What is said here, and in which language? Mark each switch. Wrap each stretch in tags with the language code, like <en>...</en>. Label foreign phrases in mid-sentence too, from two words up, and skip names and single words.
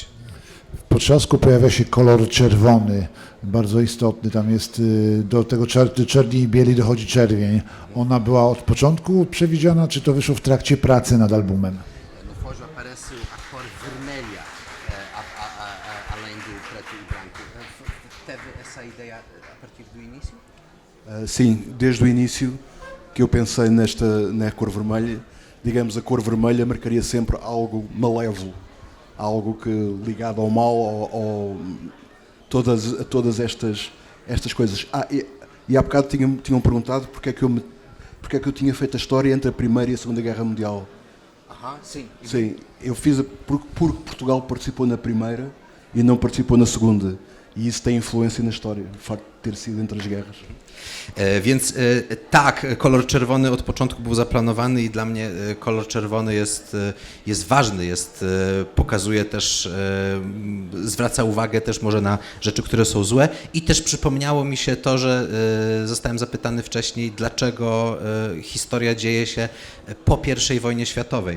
<pl>W potrzasku pojawia się kolor czerwony, bardzo istotny. Tam jest do tego czerni i bieli dochodzi czerwień. Ona była od początku przewidziana, czy to wyszło w trakcie pracy nad albumem?</pl> <pt>No Fojo aparece a cor vermelha, além do preto e branco. Teve essa ideia a partir do início? Sim, desde o início que eu pensei na cor vermelha. Digamos, a cor vermelha marcaria sempre algo malévolo, algo que ligado ao mal, todas estas coisas. E há bocado tinham perguntado porque é que eu tinha feito a história entre a Primeira e a Segunda Guerra Mundial. Sim. Sim, eu fiz porque Portugal participou na Primeira e não participou na Segunda. I isso tem influência na história, o facto de ter sido entre as guerras.</pt> <pl>Więc tak, kolor czerwony od początku był zaplanowany i dla mnie kolor czerwony jest ważny, pokazuje też, zwraca uwagę też może na rzeczy, które są złe i też przypomniało mi się to, że zostałem zapytany wcześniej, dlaczego historia dzieje się po I wojnie światowej.</pl>